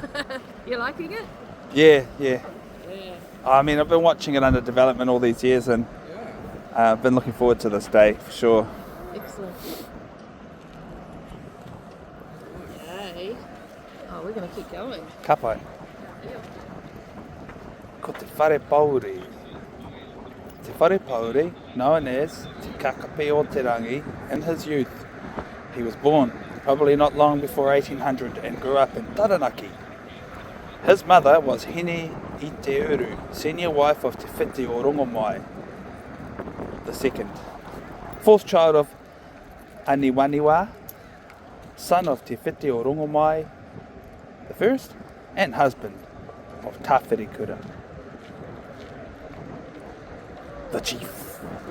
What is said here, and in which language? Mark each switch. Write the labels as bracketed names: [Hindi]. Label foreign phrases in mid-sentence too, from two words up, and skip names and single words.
[English] You liking it? Yeah, yeah. Yeah. I mean, I've been watching it under development all these years and I've been looking forward to this day for sure. Excellent. Yay. Oh, we're going to keep going. [Māori] Kapai. Ko te whare pauri. [English] Te whare pauri, known as Te Kakapi o Te Rangi, in his youth. He was born probably not long before 1800 and grew up in Taranaki. His mother was Hine I Te Uru, senior wife of Te Whiti o Rongomai the second, fourth child of Aniwaniwa, son of Te Whiti o Rongomai the first, and husband of Tawhirikura, the chief.